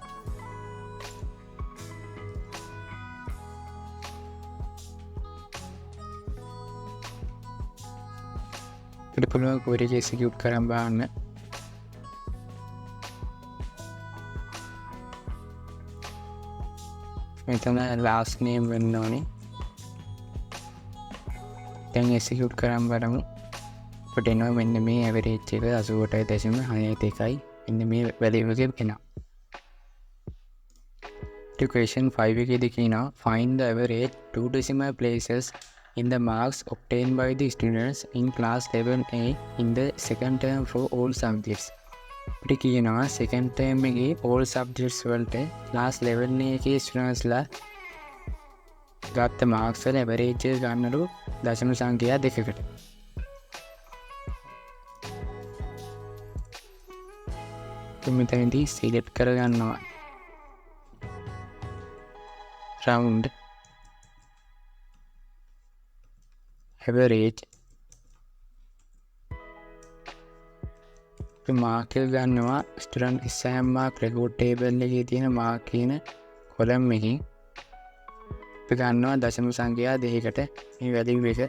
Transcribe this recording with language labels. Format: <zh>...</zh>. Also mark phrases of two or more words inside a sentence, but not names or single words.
<si>අපිට පුළුවන් query එක execute කරන් බලන්න. මෙතන last name වෙන්න ඕනේ. දැන් execute කරන් බලමු. අපිට එනවා මෙන්න මේ average එක 88.61. මෙන්න මේ value එක එනවා.</si> <en>Question 5</en> <si>එකේදී කියනවා</si> <en>find the average 2 decimal places in the marks obtained by the students in class 11A in the second term for all subjects.</en> <si>අපිට කියනවා</si> <en>second term</en> <si>එකේ</si> <en>all subjects</en> <si>වලට class 11A එකේ students ලා ගත්ත marks වල average එක ගන්නලු දශම සංඛ්‍යා දෙකකට. මෙතනදී select කරගන්නවා</si> <en>round average</en> <si>මාක් එක ගන්නවා</si> <en>student exam mark record table</en> <si>එකේ තියෙන mark කියන column එකකින් අපි ගන්නවා දශම සංඛ්‍යා දෙකකට මේ value එක.</si>